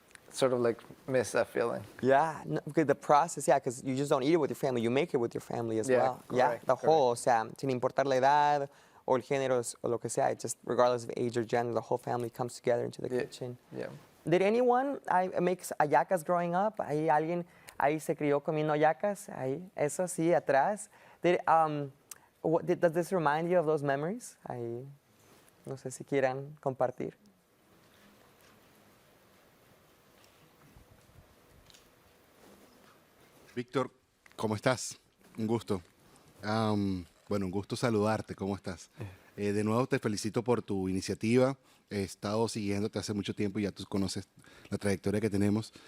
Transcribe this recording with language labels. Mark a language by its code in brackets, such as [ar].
[en] Sort of like miss that feeling. Yeah, because the process, because you just don't eat it with your family, you make it with your family as well. Correct, The whole, [es] o sea, sin importar la edad o el género o lo que sea, [en] just regardless of age or gender, the whole family comes together into the kitchen. Yeah. Did anyone make hallacas growing up? [es] ¿Hay alguien ahí se crió comiendo hallacas? Ahí, eso sí, atrás. [en] Does this remind you of those memories? [es] Ahí, no sé si quieran compartir. Víctor, ¿cómo estás? Un gusto. Un gusto saludarte. ¿Cómo estás? De nuevo te felicito por tu iniciativa. He estado siguiéndote hace mucho tiempo y ya tú conoces la trayectoria que tenemos.